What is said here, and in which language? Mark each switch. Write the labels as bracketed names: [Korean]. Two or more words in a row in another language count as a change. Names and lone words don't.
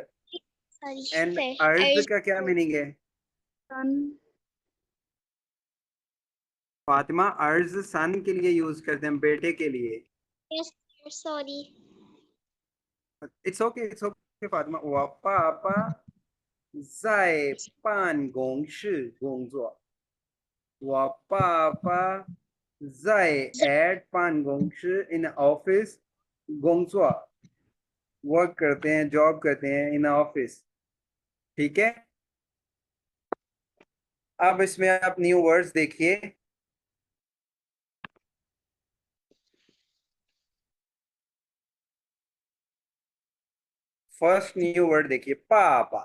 [Hindi] एंड सॉरी अर्ज अर्ज का क्या मीनिंग है son फातिमा? अर्ज सन के लिए यूज करते हैं, बेटे के लिए। सॉरी [English] it's ok [Hindi] फातिमा। वाह पापा [Chinese] 在办公室工作。我爸爸在 [Hindi] at [Chinese] 办公室 [English] in office [Chinese] 工作 [Hindi] वर्क करते हैं, जॉब करते हैं [English] in office, [Hindi] ठीक है। अब इसमें आप [English] new words [Hindi] देखिए। [English] first new word [Hindi] देखिए, पापा।